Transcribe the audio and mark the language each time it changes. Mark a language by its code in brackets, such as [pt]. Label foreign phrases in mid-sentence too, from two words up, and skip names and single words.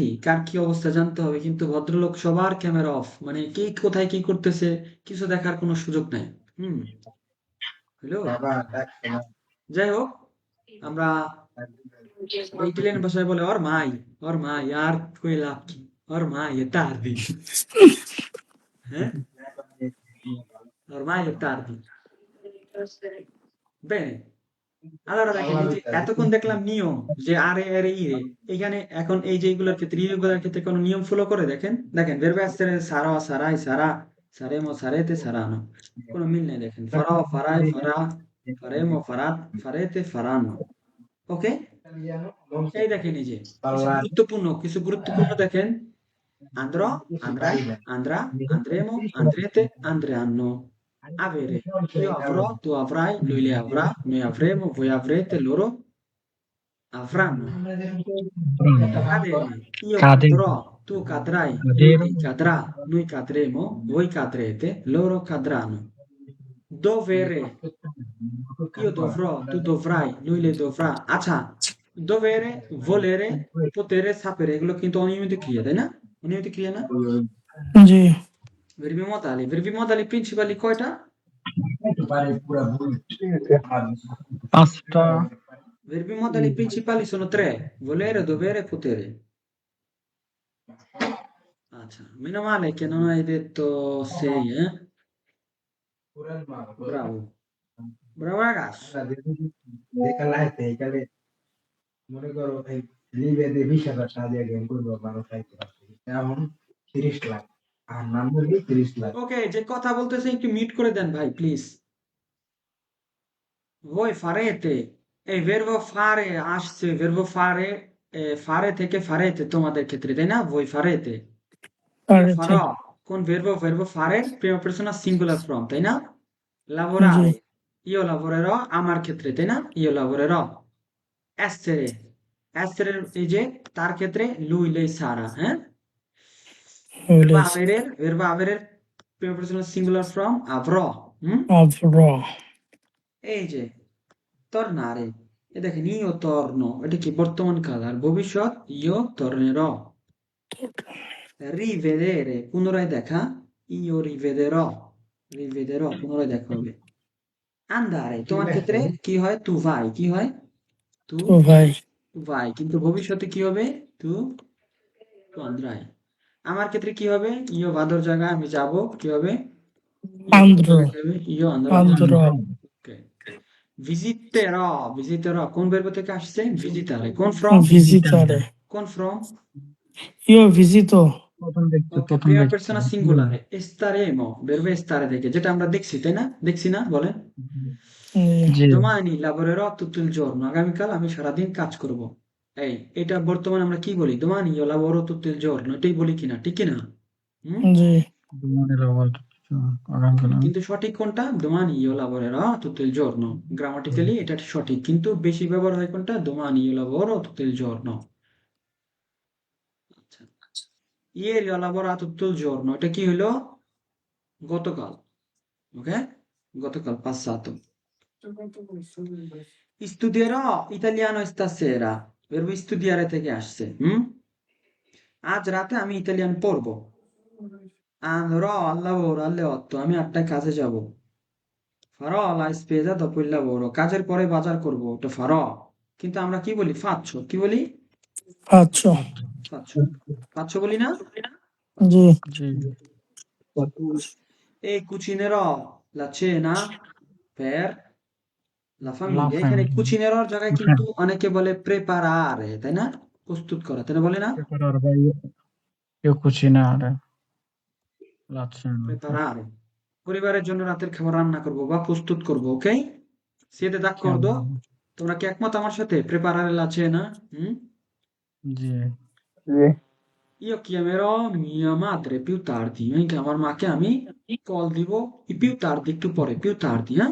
[bn] কার কি অবস্থা জানতে হবে, কিন্তু ভদ্রলোক সবার [en] camera off, [bn] মানে কে কোথায় কি করতেছে কিছু দেখার কোনো সুযোগ নাই। হুম, হ্যালো, যাই হোক, আমরা ইটালিয়ান ভাষায় বলে ওর মাই আর কই লাভ কি, [it] ormai è tardi, [bn] হ্যাঁ, [it] ormai è tardi। Bene, allora [bn] দেখেন, এই যে এতক্ষণ দেখলাম নিয়ম, যে আরে আরে ইরে, এখানে এখন এই যে এগুলোর ক্ষেত্রে ইরেগুলার ক্ষেত্রে কোনো নিয়ম ফলো করে দেখেন। [it] দেখেন verbo essere sarò, sarai, sarà, saremo, sarete, saranno, [bn] কোনো মিল নেই। [it] দেখেন farò, farai, farà, faremo, farà, farete, faranno। [bn] ওকে, এই দেখেন এই যে কিছু গুরুত্বপূর্ণ দেখেন, [it] andrò, andrai, andrà, andremo, andrete, andranno, avere, io avrò, tu avrai, lui le avrà, noi avremo, voi avrete, loro avranno, cadere, io কাদের cadrò, tu cadrai, কাদের lui cadrà, noi cadremo, voi cadrete, loro cadranno, dovere, io dovrò, tu dovrai, lui le dovrà। আচ্ছা, dovere, volere, potere, sapere, [bn] এগুলো কিন্তু অনিয়মিত ক্রিয়া, তাই না? অনিয়মিত ক্রিয়া না? জি, [it] Verbi modali principali কয়টা? [bn] পাঁচটা [it] Verbi modali principali sono 3: volere, dovere, potere। আচ্ছা, meno male che non hai detto 6, eh? Bravo, bravo ragazzo। [bn] ওকে, যে কথা বলতেছে একটু মিউট করে দেন ভাই প্লিজ। [it] Voi farete, [bn] এই [it] verbo fare [bn] আসছে, [it] verbo fare, fare [bn] থেকে farete তোমাদের ক্ষেত্রে, তাই না? [it] Voi farete, io পারেতে farò, কোন verbo fare prima persona [en] singular form, [bn] তাই না? জি [it] Lavorare, io lavorerò, [bn] আমার ক্ষেত্রে, তাই না? [it] Io lavorerò. Essere, essere [bn] এই যে তার ক্ষেত্রে [it] lui, lei sarà, [bn] হ্যাঁ? হইলেছে [it] Verbo avere prima persona [en] singular form [it] avrò, [bn] হুম? আব্র এই যে tornare, এ দেখেন [it] io torno, [bn] এটা কি বর্তমান কাল, আর ভবিষ্যৎ [it] io tornerò. Rivedere, [bn] পুনরায় দেখা, [it] io rivedrò, [bn] পুনরায় দেখা হবে. Andare, তোমার ক্ষেত্রে কি হয়? [it] Tu vai, [bn] কি হয়? Tu তো ভাই vai, কিন্তু ভবিষ্যতে কি হবে? [it] Tu andrai. [bn] আমার ক্ষেত্রে কি হবে? [it] io vado [bn] জায়গায় আমি যাব, কি হবে? [it] io vado আন্দ্র [bn] জায়গায় কি হবে? [it] io andrò. আন্দ্র [bn] Okay. Visiterò, কোন verbo থেকে আসছে? Visitare. কোন from? [it] ভিজিটারে [bn] কোন from? [it] io visito [bn] ওকে, প্রথম [it] প্রিমা [bn] ব্যক্তি [it] persona singolare [bn] staremo, [it] verbo stare [bn] থেকে, যেটা আমরা দেখছি, তাই না? দেখছি না? বলেন। জি [it] domani lavorerò tutto il giorno, [bn] আগামীকাল আমি সারাদিন কাজ করব। এই এটা বর্তমানে আমরা কি বলি? [it] domani io lavoro tutto il giorno, [bn] এটাই বলি কিনা, ঠিক কিনা? হুম? জি মনে রাখার আগামীকাল কিন্তু সঠিক কোনটা? [it] domani io lavorerò tutto il giorno, [bn] গ্রামাটিক্যালি এটা সঠিক, কিন্তু বেশি ব্যবহার হয় কোনটা? [it] domani io lavoro tutto il giorno. আচ্ছা, ieri ho lavorato tutto il giorno, [bn] এটা কি হলো? গতকাল, ওকে, গতকাল passato. [it] Studierò italiano stasera, verbo studiare [bn] থেকে আসছে, হুম? আজ রাতে আমি ইতালিয়ান পড়বো। [it] andrò al lavoro alle 8, [bn] আমি 8টায় কাজে যাব। [it] farò la spesa dopo il lavoro, [bn] কাজের পরে বাজার করব, ওটা farò, কিন্তু আমরা কি বলি? faccio, কি বলি? পাঁচশো [it] faccio, faccio [bn] বলি না? জি জি [it] e cucinerò la cena per la famiglia, লাফ [bn] এখানে cucinerò জায়গায় কিন্তু অনেকে বলে preparare, তাই না? প্রস্তুত করা, তাই না? বলে না? [it] io cucinare la cena preparare, [bn] পরিবারের জন্য রাতের খাবার রান্না করব বা প্রস্তুত করব, ওকে? [it] siete d'accordo? [bn] তোমরা কি একমত আমার সাথে? [it] preparare la cena, [bn] হুম? জি [it] io chiamerò mia madre più tardi, [bn] আমার মাকে আমি কল দিব [it] più tardi, [bn] একটু পরে, [it] più tardi, [bn] হ্যাঁ?